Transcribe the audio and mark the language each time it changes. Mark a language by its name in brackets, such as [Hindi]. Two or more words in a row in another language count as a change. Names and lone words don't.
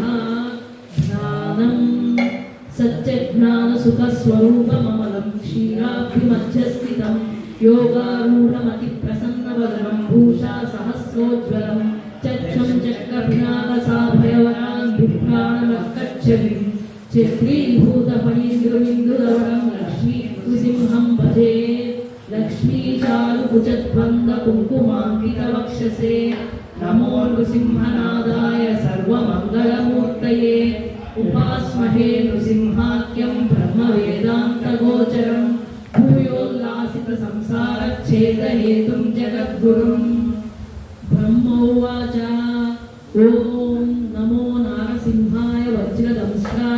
[Sanskrit] ధ్యానం సత్యజ్ఞాన సుఖ స్వరూపమమలం క్షీరాబ్ధిమధ్యస్థితం యోగారూఢమతి ప్రసన్నవదనం భూషా సహస్రోజ్వలం చక్షం చక్రభినాకసాభయవరాన్ బిభ్రాణమక్కచ్చవిం చిత్రీభూతఫణీంద్రమిందురవరం లక్ష్మీ నృసింహం భజే. లక్ష్మీ చారు కుచద్వంద కుంకుమాంకిత వక్షసే नमो नृसिंहनादाय सर्वमङ्गलमूर्तये उपास्महे नृसिंहाख्यं ब्रह्मवेदान्तगोचरं भूयोल्लासितसंसारच्छेदहेतुं जगद्गुरुं ब्रह्मोवाच ॐ नमो नारसिंहाय वज्रदंष्ट्राय